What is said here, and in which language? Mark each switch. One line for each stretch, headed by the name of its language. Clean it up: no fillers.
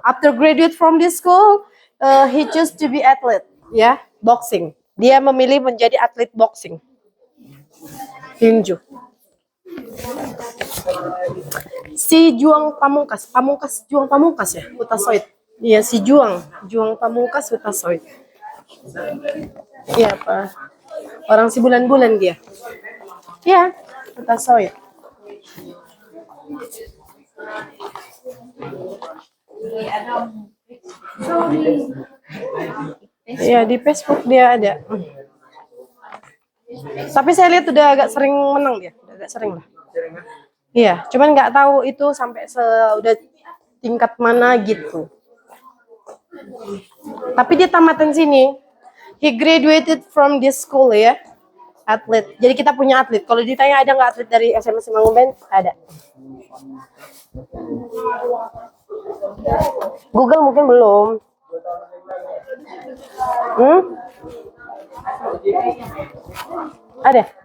English: After graduate from this school, he choose to be athlete, ya, boxing.
Indonesian: Dia memilih menjadi atlet boxing. Tinju. Si Juang Pamungkas, Juang Pamungkas ya, Utasoid. Iya, si Juang Pamungkas Utasoid. Iya, Pak. Orang si bulan-bulan dia. Iya, Utasoid. Iya, di Facebook dia ada. Tapi saya lihat udah agak sering menang dia, udah agak sering lah. Iya, cuman nggak tahu itu sampai udah tingkat mana gitu. Tapi dia tamatan sini.
English: He graduated from this school ya, atlet.
Indonesian: Jadi kita punya atlet. Kalau ditanya ada nggak atlet dari SMA Simanguben? Ada. Google mungkin belum. Ada.